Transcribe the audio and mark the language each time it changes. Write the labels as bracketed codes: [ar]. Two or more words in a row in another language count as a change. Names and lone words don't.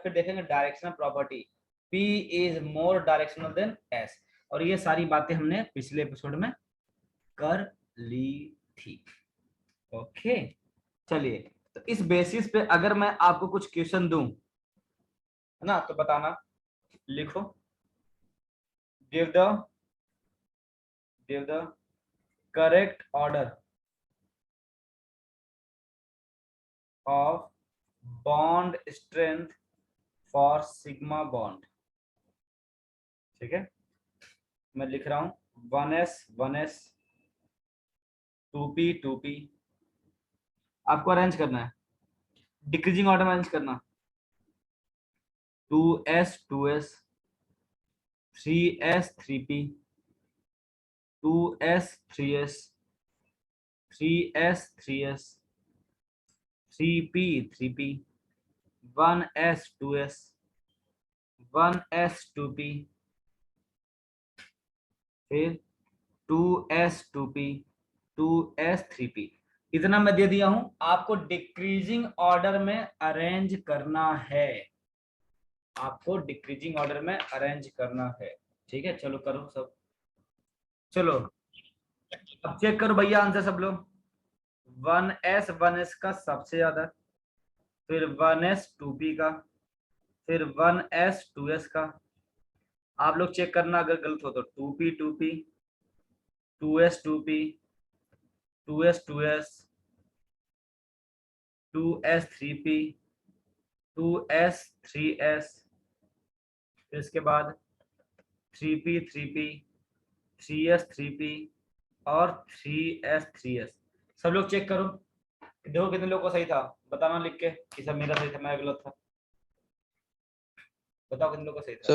[hi] फिर देखेंगे [en] directional property, p is more directional than s. [hi] और ये सारी बातें हमने पिछले एपिसोड में कर ली थी। ओके, चलिए, तो इस बेसिस पे अगर मैं आपको कुछ क्वेश्चन दूं, है ना, तो बताना। लिखो, [en] give the correct order of bond strength for sigma bond। [hi] ठीक है, मैं लिख रहा हूं 1s 2p 2p। आपको अरेंज करना है, [en] decreasing order [hi] में अरेंज करना। 2s 2s, 3s 3p, 2s 3s, 3s 3s, 3p 3p, 1s 2s, 1s 2p, फिर 2s 2p, 2s 3p। इतना मैं दे दिया हूं, आपको [en] decreasing order [hi] में अरेंज करना है। आपको [en] decreasing order [hi] में अरेंज करना है। ठीक है, चलो करो सब। चलो, अब चेक करो भैया आंसर सब लोग। 1s का सबसे ज्यादा, फिर 1s 2p का, फिर 1s 2s का। आप लोग चेक करना अगर गलत हो तो 2p 2p, 2s 2p, 2s 2s, 2s 3p, 2s 3s, फिर इसके बाद 3p 3p, 3s 3p, और 3s 3s। सब लोग चेक करो, देखो कितने लोग को सही था, बताना लिख के कि सब मेरा सही था मेरा गलत था। बताओ कितने लोग को सही था।